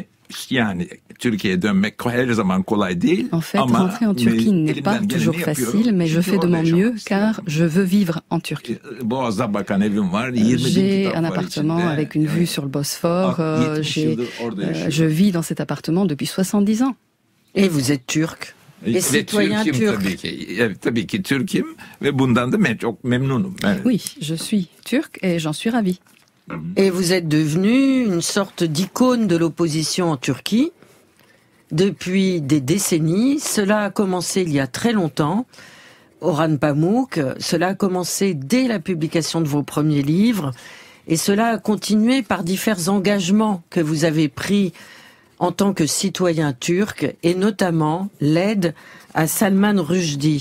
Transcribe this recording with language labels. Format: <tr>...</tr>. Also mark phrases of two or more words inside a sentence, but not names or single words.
<fr>En fait, rentrer en Turquie n'est pas toujours facile, mais je fais de mon mieux car je veux vivre en Turquie. J'ai un appartement avec une vue sur le Bosphore. Je vis dans cet appartement depuis 70 ans. Et vous êtes turc? Et citoyen turc.</fr> <tr>Tabii ki Türk'üm ve bundan da çok memnunum.</tr> <fr>Oui, je suis turc et j'en suis ravi. Et vous êtes devenu une sorte d'icône de l'opposition en Turquie depuis des décennies. Cela a commencé il y a très longtemps. Orhan Pamuk, cela a commencé dès la publication de vos premiers livres et cela a continué par divers engagements que vous avez pris en tant que citoyen turc et notamment l'aide à Salman Rushdie.</fr>